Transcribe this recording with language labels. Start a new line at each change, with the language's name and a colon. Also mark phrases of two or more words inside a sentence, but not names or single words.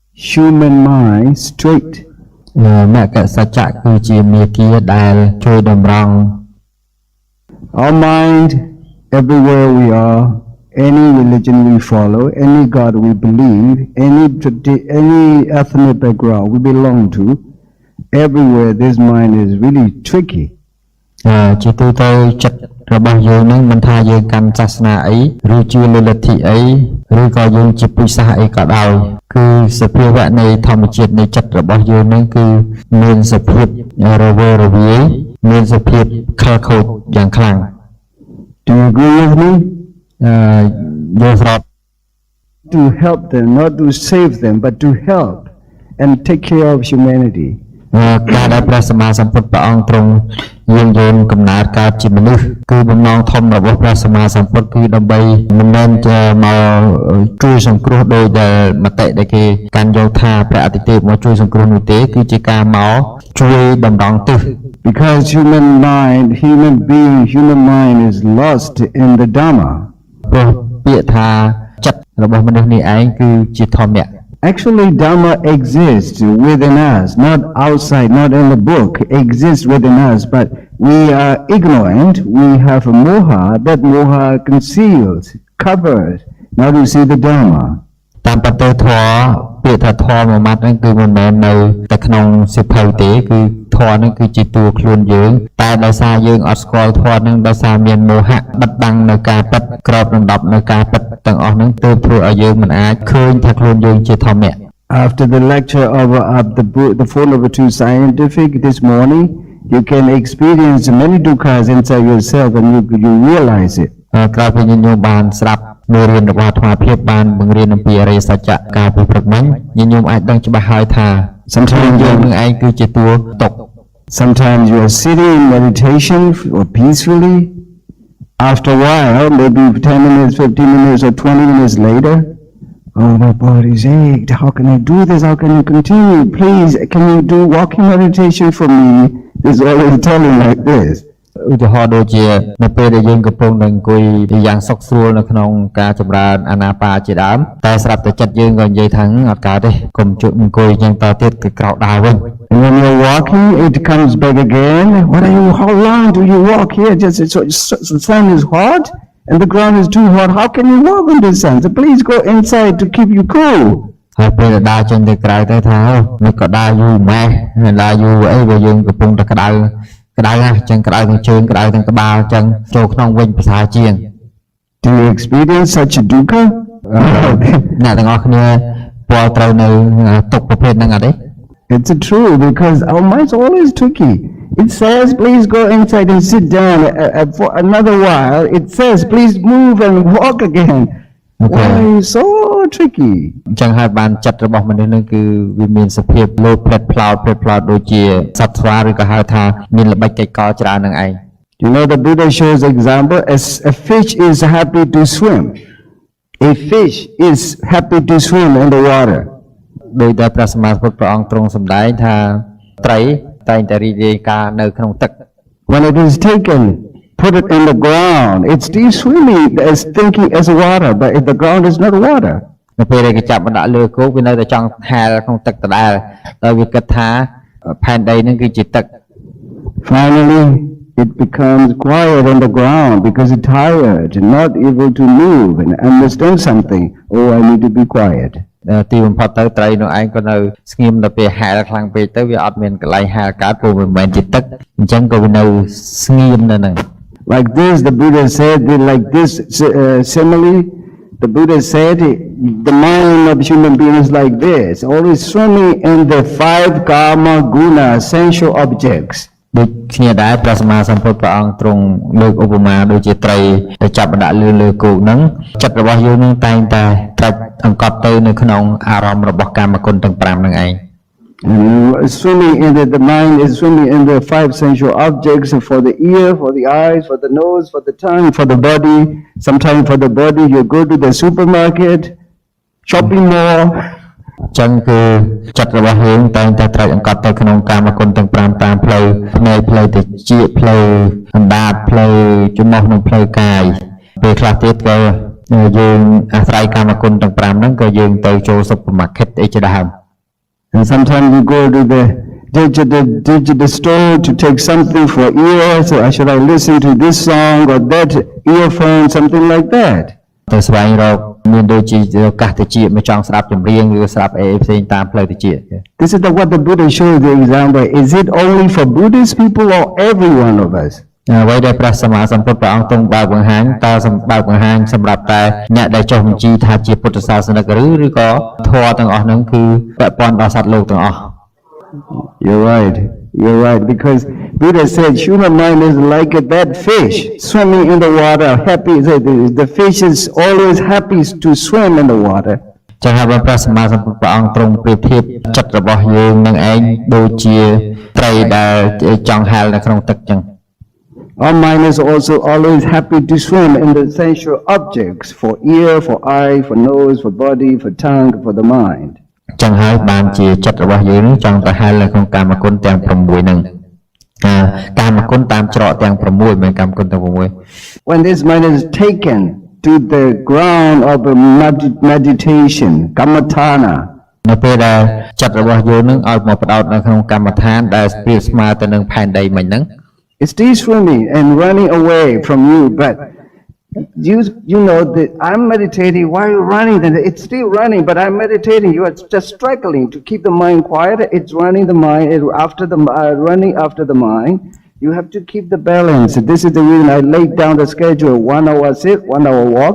English: human mind straight.
Khmer: មគ្គសច្ចៈគឺជាមាគ៌ាដែលជួយតម្រង់
English: Our mind, everywhere we are, any religion we follow, any God we believe, any ethnic background we belong to, everywhere this mind is really tricky.
Khmer: ជាទូទៅចិត្តរបស់យើងនឹងមិនថាយើងកាន់សាសនាអីឬជឿលើលទ្ធិអីឬក៏យើងជាពុទ្ធសាសអីក៏ដោយគឺសភាវៈនៃធម្មជាតិនៃចិត្តរបស់យើងនឹងគឺមានសភាពរវើរវាយមានសភាពខលខូចយ៉ាងខ្លាំង
English: Do you agree with me?
Khmer: យើងស្រប
English: To help them, not to save them, but to help and take care of humanity.
Khmer: ការដែលព្រះសម្មាសម្ពុទ្ធព្រះអង្គទ្រង់យាងយល់កំណើតកើតជាមនុស្សគឺបំណងធំរបស់ព្រះសម្មាសម្ពុទ្ធគឺដើម្បីមិនមែនជាមកជួយសង្គ្រោះដោយដែលមតិដែលគេកាន់យកថាព្រះអតិទេពមកជួយសង្គ្រោះនោះទេគឺជាការមកជួយតម្រង់ទិស
English: Because human mind is lost in the Dhamma.
Khmer: ព្រោះពាក្យថាចិត្តរបស់មនុស្សនេះឯងគឺជាធម្មៈ
English: Actually, Dhamma exists within us, not outside, not in the book, exists within us, but we are ignorant, we have a moha, that moha conceals, covers, now you see the Dhamma.
Khmer: តាមប្រតិធម៌ពាក្យថាធម៌មួយម៉ាត់ហ្នឹងគឺមិនមែននៅតែក្នុងសិភៅទេគឺធម៌ហ្នឹងគឺជាតួខ្លួនយើងតែដោយសារយើងអត់ស្គាល់ធម៌ហ្នឹងដោយសារមានមោហៈបិទបាំងនៅការពិតក្របដណ្ដប់នៅការពិតទាំងអស់ហ្នឹងទើបធ្វើឲ្យយើងមិនអាចឃើញថាខ្លួនយើងជាធម្មៈ
English: After the lecture of the Four Noble Truths Scientific this morning, you can experience many dukkhas inside yourself and you realize it.
Khmer: ក្រោយពីញញោមបានស្ដាប់មេរៀនរបស់អាត្មាភាពបានបង្រៀនអំពីអរិយសច្ចៈការពិព្រឹកមិញញញោមអាចដឹងច្បាស់ហើយថា
English: Sometimes
Khmer: យើងនឹងឯងគឺជាតួទុក
English: Sometimes you are sitting in meditation or peacefully. After a while, maybe 10 minutes, 15 minutes or 20 minutes later, oh, my body's ached. How can I do this? How can you continue? Please, can you do walking meditation for me? There's always telling like this.
Khmer: ឧទាហរណ៍ដូចជានៅពេលដែលយើងកំពុងនឹងអង្គុយយ៉ាងសុខស្រួលនៅក្នុងការចម្រើនអាណាបាជាដើមតែស្រាប់តែចិត្តយើងក៏និយាយថាអត់កើតទេកុំជក់អង្គុយយ៉ាងតទៀតគឺក្រោកដើរវិញ
English: And when you're walking, it comes back again. How long do you walk here? Just the sun is hot and the ground is too hot. How can you walk in the sun? So please go inside to keep you cool.
Khmer: ហើយពេលដើរចេញទៅក្រៅទៅថាមិនក៏ដើរយូរម៉េះដើរយូរអីបើយើងកំពុងតែក្តៅណាស់ចឹងក្តៅទាំងជើងក្តៅទាំងក្បាលចឹងចូលក្នុងវិញភាសាជាង
English: Do you experience such a dukkha?
Khmer: អ្នកទាំងអស់គ្នាពលត្រូវនៅទុកប្រភេទហ្នឹងអត់ទេ
English: It's true because our mind's always tricky. It says, please go inside and sit down for another while. It says, please move and walk again. Why so tricky?
Khmer: ចឹងហើយបានចិត្តរបស់មនុស្សនឹងគឺវាមានសភាពលោផ្លិតផ្លោតដូចជាសត្វស្វាឬក៏ហៅថាមានល្បិចកិច្ចកលច្រើននឹងឯង
English: You know the Buddha shows example as a fish is happy to swim. A fish is happy to swim in the water.
Khmer: ដោយតែព្រះសម្មាសម្ពុទ្ធព្រះអង្គទ្រង់សម្ដែងថាត្រីតែងតែរីករាយការនៅក្នុងទឹក
English: When it is taken, put it in the ground. It's still swimming as thinking as water, but if the ground is not water.
Khmer: នៅពេលដែលគេចាប់មកដាក់លើគោវានៅតែចង់ហែលក្នុងទឹកដដែលហើយវាគិតថាផែនដីនឹងគឺជាទឹក
English: Finally, it becomes quiet on the ground because it's tired, not able to move and understand something. Oh, I need to be quiet.
Khmer: ទីបំផុតទៅត្រីនោះឯងក៏នៅស្ងៀមដល់ពេលហែលខ្លាំងពេកទៅវាអត់មានកន្លែងហែលកើតព្រោះមិនមែនជាទឹកអញ្ចឹងក៏វានៅស្ងៀមនៅហ្នឹង
English: Like this, the Buddha said, like this simile, the Buddha said, the mind of human beings like this, always swimming in the 5
Pali: karma guna,
English: sensual objects.
Khmer: ដូចគ្នាដែរព្រះសម្មាសម្ពុទ្ធព្រះអង្គទ្រង់លើកឧបមាដូចជាត្រីដែលចាប់ដាក់លើគោកហ្នឹងចិត្តរបស់យើងនឹងតែងតែត្រាច់អង្កត់ទៅនៅក្នុងអារម្មណ៍របស់កាមគុណទាំង5ហ្នឹងឯង
English: Swimming in the mind is swimming in the 5 sensual objects for the ear, for the eyes, for the nose, for the tongue, for the body. Sometimes for the body you go to the supermarket, shopping mall.
Khmer: ចឹងគឺចិត្តរបស់យើងតែងតែត្រាច់អង្កត់ទៅក្នុងកាមគុណទាំង5តាមផ្លូវភ្នែកផ្លូវតិចផ្លូវអណ្ដាតផ្លូវច្រមុះនិងផ្លូវកាយពេលខ្លះទៀតក៏យើងអាស្រ័យកាមគុណទាំង5ហ្នឹងក៏យើងទៅចូល supermarket អីជាដើម
English: And sometimes you go to the digital store to take something for ear. So should I listen to this song or that earphone, something like that.
Khmer: ទៅស្វែងរកមានដូចជាឱកាសតិចមកចង់ស្ដាប់ចម្រៀងឬស្ដាប់អីផ្សេងតាមផ្លូវតិច
English: This is what the Buddha showed the example. Is it only for Buddhist people or every one of us?
Khmer: អ្វីដែលព្រះសម្មាសម្ពុទ្ធព្រះអង្គទ្រង់បើកបង្ហាញតើបើកបង្ហាញសម្រាប់តែអ្នកដែលចុះបញ្ជីថាជាពុទ្ធសាសនិកឬក៏ធម៌ទាំងអស់ហ្នឹងគឺពាក់ព័ន្ធដល់សត្វលោកទាំងអស់
English: You're right. You're right. Because Buddha said human mind is like that fish swimming in the water, happy. The fish is always happy to swim in the water.
Khmer: ចឹងហើយព្រះសម្មាសម្ពុទ្ធព្រះអង្គទ្រង់ប្រៀបធៀបចិត្តរបស់យើងនឹងឯងដូចជាត្រីដែលចង់ហែលនៅក្នុងទឹកចឹង
English: Our mind is also always happy to swim in the sensual objects for ear, for eye, for nose, for body, for tongue, for the mind.
Khmer: ចឹងហើយបានជាចិត្តរបស់យើងនឹងចង់ទៅហែលនៅក្នុងកាមគុណទាំង6ហ្នឹងកាមគុណតាមច្រកទាំង6មិនកាមគុណទាំង6
English: When this mind is taken to the ground of meditation, kammatthana,
Khmer: នៅពេលដែលចិត្តរបស់យើងនឹងឲ្យមកផ្ដោតនៅក្នុងកម្មដ្ឋានដែលប្រៀបស្មើទៅនឹងផែនដីមិញហ្នឹង
English: it's still swimming and running away from you, but you know that I'm meditating. Why are you running? Then it's still running, but I'm meditating. You are just struggling to keep the mind quiet. It's running the mind running after the mind. You have to keep the balance. This is the reason I laid down the schedule: 1 hour sit, 1 hour walk.